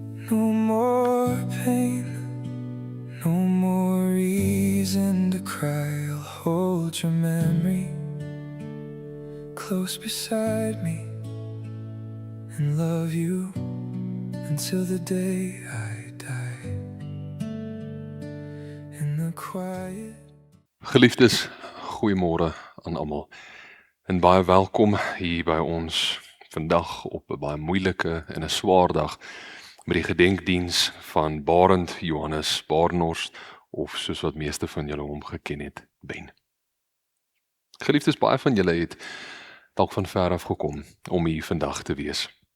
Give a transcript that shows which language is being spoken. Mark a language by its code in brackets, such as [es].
[en] No more pain, no more reason to cry. I'll hold your memory close beside me and love you until the day I die. In the quiet. [af] Geliefdes, goeiemôre aan almal. En baie welkom hier by ons vandag op 'n baie moeilike en 'n swaar dag met die gedenkdiens van Barend Johannes Baardenhorst, of soos wat meeste van julle hom geken het, Ben. Geliefdes, baie van julle het dalk van ver af gekom om hier vandag te wees.